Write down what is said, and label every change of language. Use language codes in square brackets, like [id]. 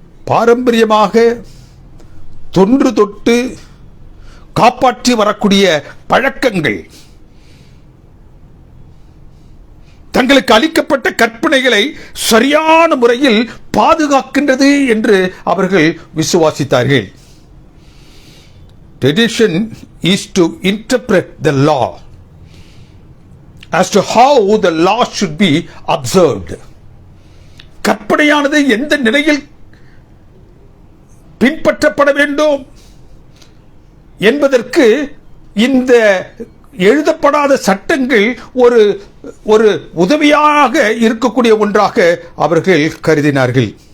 [ta] பாரம்பரியமாக தொன்று தொட்டு காப்பாற்றி வரக்கூடிய பழக்கங்கள், தங்களுக்கு அளிக்கப்பட்ட கற்பனைகளை சரியான முறையில் பாதுகாக்கின்றது என்று அவர்கள் விசுவாசித்தார்கள். [en] Tradition is to interpret the law as to how the law should be observed. [ta] கற்பனையானது எந்த நிலையில் பின்பற்றப்பட வேண்டும் என்பதற்கு இந்த எழுதப்படாத சட்டங்கள் ஒரு உதவியாக இருக்கக்கூடிய ஒன்றாக அவர்கள் கருதினார்கள்.